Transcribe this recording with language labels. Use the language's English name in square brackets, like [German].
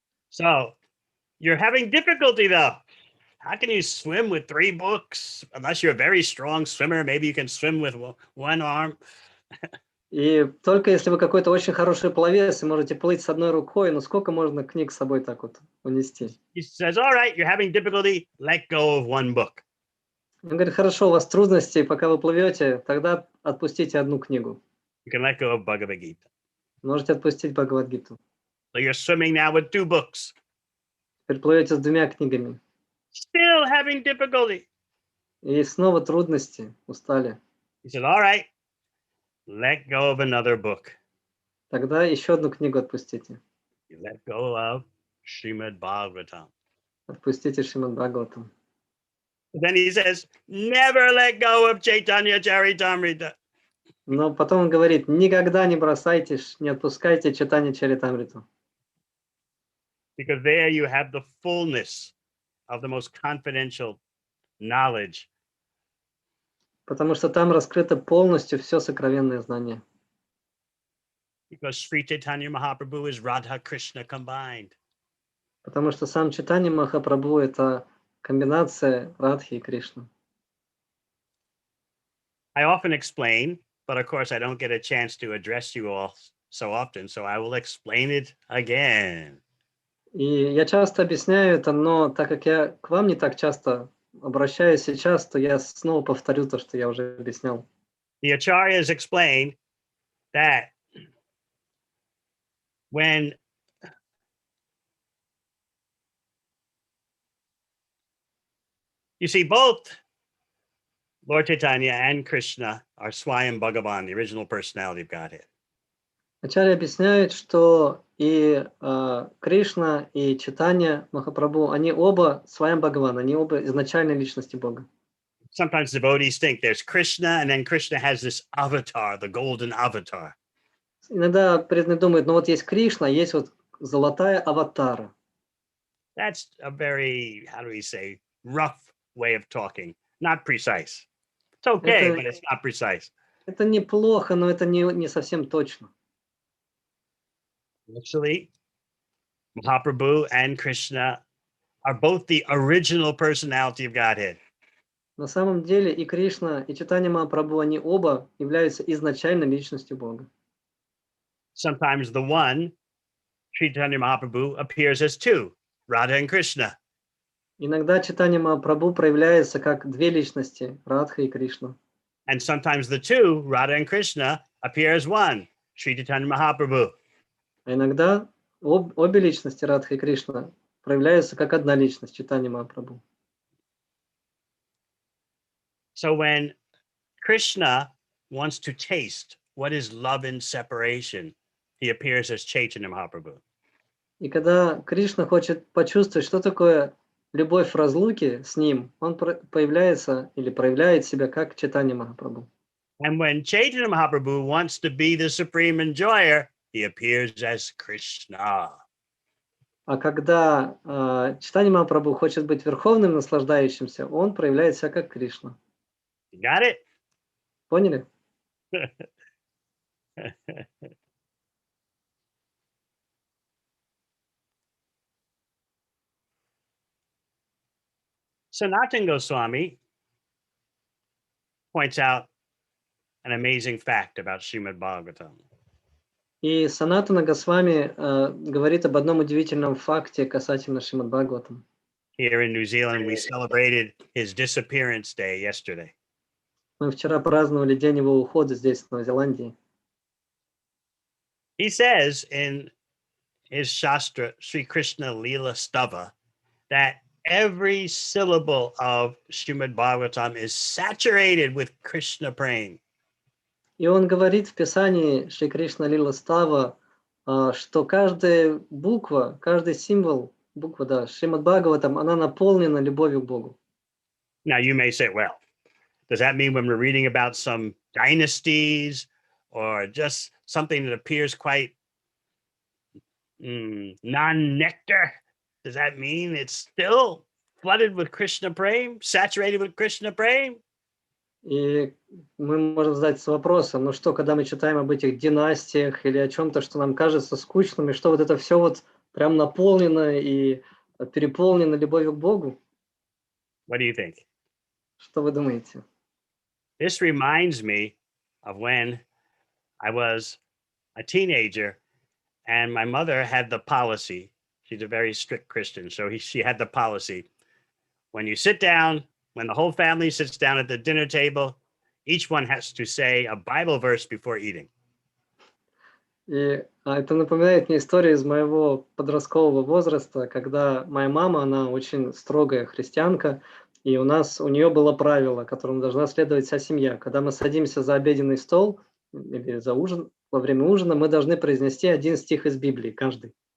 [English] So you're having difficulty though. How can you swim with 3 books? Unless you're a very strong swimmer, maybe you can swim with one arm. [Russian] И только если вы какой-то очень хороший пловец и можете плыть с одной рукой, ну сколько можно книг с собой так вот унести? [English] He says, all right, you're having difficulty, let go of one book. [Russian] Он говорит, хорошо, у вас трудности, пока вы плывете, тогда отпустите одну книгу. [English] You can let go of Bhagavad Gita. [Russian] Можете отпустить Бхагавад-гиту. [English] So you're swimming now with 2 books. [Russian] Теперь плывете с 2 книгами. [English] Still having difficulty. [Russian] И снова трудности, устали. [English] He said, all right, let go of another book. [Russian] Тогда еще одну книгу отпустите. [English] You let go of Srimad Bhagavatam. [Russian] Отпустите Шримад Бхагаватам. [English] Then he says, never let go of Chaitanya Charitamrita. [Russian] Но потом он говорит, никогда не бросайте, не отпускайте читание Чаритамриту. [English] Because there you have the fullness of the most confidential knowledge. [Russian] Потому что там раскрыто полностью все сокровенное знание. [English] Because Sri Chaitanya Mahaprabhu is Radha Krishna combined. [Russian] Потому что сам Чайтанья Махапрабху – это комбинация Радхи и Кришны. [English] I often explain, but of course I don't get a chance to address you all so often, so I will explain it again. [Russian] И я часто объясняю это, но так как я к вам не так часто обращаюсь сейчас, то я снова повторю то, что я уже объяснял. [English] The acharyas explain that when you see both Lord Chaitanya and Krishna are Swayam Bhagavan, the original personality of Godhead. [Russian] Ачарья объясняет, что и Кришна, и Чайтанья Махапрабху, они оба Сваям Бхагаван, они оба изначальной личности Бога. [English] Sometimes devotees think there's Krishna, and then Krishna has this avatar, the golden avatar. [Russian] Иногда преданные думают, ну вот есть Кришна, есть вот золотая аватара. [English] That's a very, how do we say, rough way of talking, not precise. It's okay, but it's not precise. [Russian] Это неплохо, но это не совсем точно. [English] Actually, Mahaprabhu and Krishna are both the original personality of Godhead. [Russian] На самом деле и Кришна, и Чайтанья Махапрабху, они оба являются изначальной личностью Бога. [English] Sometimes the one, Sri Chaitanya Mahaprabhu, appears as 2, Radha and Krishna. [Russian] Иногда Чайтанья Махапрабху проявляется как 2 личности, Радха и Кришна. [English] And sometimes the 2, Radha and Krishna, appear as 1, Sri Chaitanya Mahaprabhu. [Russian] А иногда обе личности, Радха и Кришна, проявляются как одна личность, Чайтанья Махапрабху. [English] So when Krishna wants to taste what is love in separation, he appears as Chaitanya Mahaprabhu. [Russian] И когда Кришна хочет почувствовать, что такое любовь в разлуке с ним, он появляется или проявляет себя как Чайтанья Махапрабху. [English] And when Chaitanya Mahaprabhu wants to be the supreme enjoyer, he appears as Krishna. [Russian] А когда Чайтанья Махапрабху хочет быть верховным наслаждающимся, он проявляет себя как Кришна. [English] You got it? [Russian] Поняли? [English] Sanatana Goswami points out an amazing fact about Srimad Bhagavatam. [Russian] И Санатана Госвами говорит об одном удивительном факте касательно Шримад Бхагаватам. [English] Here in New Zealand, we celebrated his disappearance day yesterday. [Russian] Мы вчера праздновали день его ухода здесь, в Новой Зеландии. [English] He says in his Shastra, Sri Krishna Leela Stava, that every syllable of Srimad Bhagavatam is saturated with Krishna praying. [Russian] И он говорит в Писании Шри Кришна Лила Става, что каждая буква, каждый символ, буква, да, Шримад Бхагаватам, она наполнена любовью к Богу. [English] Now you may say, well, does that mean when we're reading about some dynasties or just something that appears quite non-nectar, does that mean it's still flooded with Krishna prem, saturated with Krishna prem. [Russian] И мы можем задаться вопросом, ну что, когда мы читаем об этих династиях или о чем-то, что нам кажется скучным, и что вот это все вот прям наполнено и переполнено любовью к Богу? [English] What do you think? [Russian] Что вы думаете? [English] This reminds me of when I was a teenager and my mother had the policy. She's a very strict Christian. So she had the policy. When you sit down, when the whole family sits down at the dinner table, each one has to say a Bible verse before eating. [Russian] И это напоминает мне историю из моего подросткового возраста, когда моя мама, она очень строгая христианка, и у нее было правило, которому должна следовать вся семья. Когда мы садимся за обеденный стол или за ужин, во время ужина, мы должны произнести один стих из Библии, каждый.